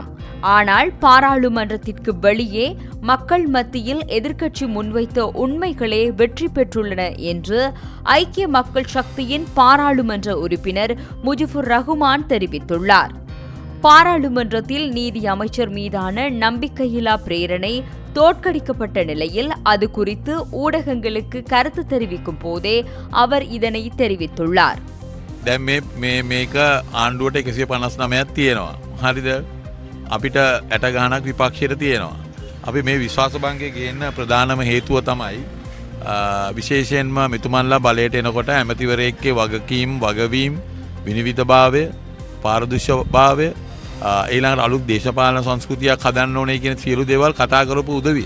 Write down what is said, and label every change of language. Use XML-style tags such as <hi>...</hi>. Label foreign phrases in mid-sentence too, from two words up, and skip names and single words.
<ta>ஆனால் பாராளுமன்றத்திற்கு வெளியே மக்கள் மத்தியில் எதிர்க்கட்சி முன்வைத்த உண்மைகளே வெற்றி பெற்றுள்ளன என்று ஐக்கிய மக்கள் சக்தியின் பாராளுமன்ற உறுப்பினர் முஜிபுர் ரஹ்மான் தெரிவித்துள்ளார். பாராளுமன்றத்தில் நீதி அமைச்சர் மீதான நம்பிக்கையில்லா பிரேரணை தோற்கடிக்கப்பட்ட நிலையில் அது குறித்து ஊடகங்களுக்கு கருத்து தெரிவிக்கும் போதே அவர் இதனை தெரிவித்துள்ளார்.</ta> <si>මේක ආණ්ඩුවට 159ක් තියෙනවා. හරිද? අපිට 60 ගණනක් විපක්ෂයට තියෙනවා. අපි මේ විශ්වාස භංගය ගේන්න ප්‍රධානම හේතුව තමයි විශේෂයෙන්ම මෙතුමන්ලා බලයට එනකොට ඇමතිවරයෙක්ගේ වගකීම් වගවීම් විනිවිදභාවය පාරදර්ශකභාවය ඊළඟට අලුත් දේශපාලන සංස්කෘතියක් හදන්න ඕනේ කියන සියලු දේවල් කතා කරපු උදවිය.</si>